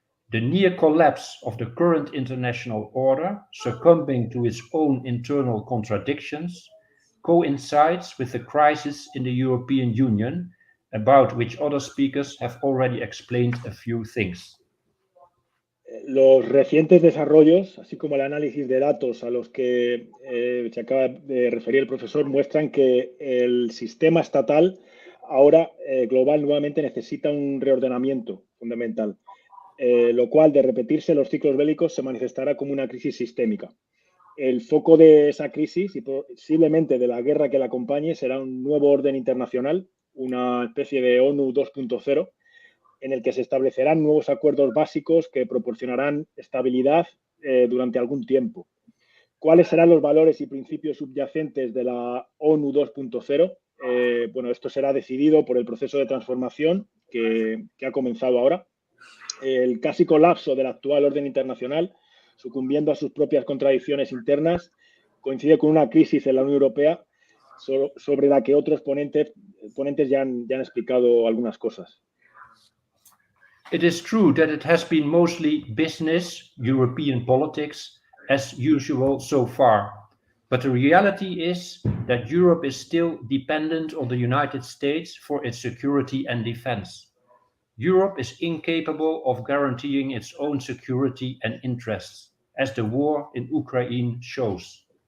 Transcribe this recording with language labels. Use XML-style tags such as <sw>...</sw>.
<en>The near collapse of the current international order, succumbing to its own internal contradictions, coincides with the crisis in the European Union, about which other speakers have already explained a few things.</en> <es>Los recientes desarrollos, así como el análisis de datos a los que se acaba de referir el profesor, muestran que el sistema estatal ahora global nuevamente necesita un reordenamiento fundamental, lo cual, de repetirse los ciclos bélicos, se manifestará como una crisis sistémica. El foco de esa crisis y posiblemente de la guerra que la acompañe será un nuevo orden internacional, una especie de ONU 2.0, en el que se establecerán nuevos acuerdos básicos que proporcionarán estabilidad durante algún tiempo. ¿Cuáles serán los valores y principios subyacentes de la ONU 2.0? Bueno, esto será decidido por el proceso de transformación que ha comenzado ahora. El casi colapso del actual orden internacional, sucumbiendo a sus propias contradicciones internas, coincide con una crisis en la Unión Europea sobre la que otros ponentes ya han explicado algunas cosas.</es> <en>It is true that it has been mostly business, European politics, as usual so far. But the reality is that Europe is still dependent on the United States for its security and defense. Europe is incapable of guaranteeing its own security and interests, as the war in Ukraine shows.</en>